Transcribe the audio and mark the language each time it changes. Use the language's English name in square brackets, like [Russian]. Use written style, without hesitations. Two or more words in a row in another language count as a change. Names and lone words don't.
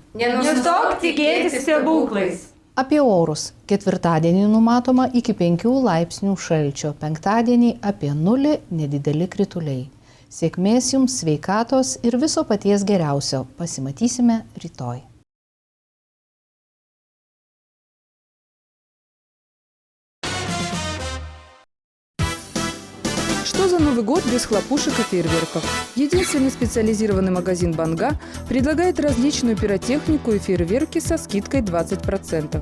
[Lithuanian] Nenustok tikėti stebuklais. Apie orus. Ketvirtadienį numatoma iki 5 laipsnių šalčio, penktadienį apie 0 nedideli krituliai. Sėkmės jums, sveikatos ir viso paties geriausio. Pasimatysime rytoj. [Russian] Что за Новый год без хлопушек и фейерверков? Единственный специализированный магазин «Банга» предлагает различную пиротехнику и фейерверки со скидкой 20%.